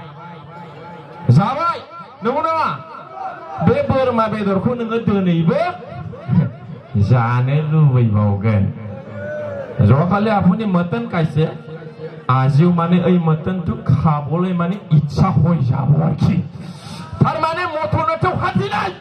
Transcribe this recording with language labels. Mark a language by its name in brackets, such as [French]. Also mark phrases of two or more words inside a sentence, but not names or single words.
[Bodo] नंगौ नामा बे बोरमा बेदरखौ नोङो दिनैबो जानो लुबैबावगोन जवाखालि [Assamese] আপুনি মটন खाइছে আজিও মানে এই মটনটো খাবলৈ মানে ইচ্ছা হৈ যাব আরকি তার মানে মটনতে হাতি নাই